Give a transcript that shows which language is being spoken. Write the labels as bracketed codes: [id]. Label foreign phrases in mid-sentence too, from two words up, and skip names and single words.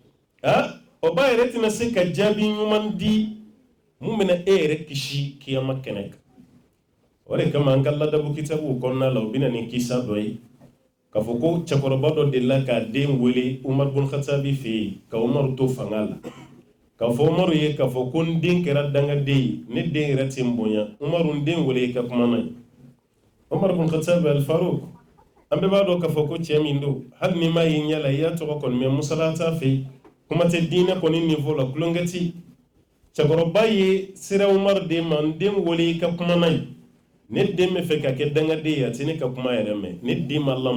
[bm] o ba yɛrɛ tɛna se ka jaabi ɲuman di mun bɛna e yɛrɛ kisi kiyama kɛnɛ kan o de kama an ka ladabu kitabuw kɔnɔna la u bɛna nin kisa dɔ ye k'a fɔ ko cɛkɔrɔba dɔ delila k'a den wele Umar bun Khattabi fɛ yen ka Umaru to fanga la k'a fɔ Umaru ye k'a fɔ ko n den kɛra dangaden ye ne den yɛrɛ tɛ n bonya Umaru n den wele i ka kuma na ye Umar bun Khattabi al-Faruq an bɛɛ b'a dɔn k'a fɔ ko cɛ min don hali ni m'a ye ɲɛ la i y'a tɔgɔ kɔni mɛn musala t'a fɛ yen kuma tɛ diinɛ kɔni niveau la kulonkɛ ti cɛkɔrɔba ye sira Umaru den ma n den wele i ka kuma na ye ne den bɛ fɛ ka kɛ dangaden ye a tɛ ne ka kuma yɛrɛ mɛn ne den ma lamɔ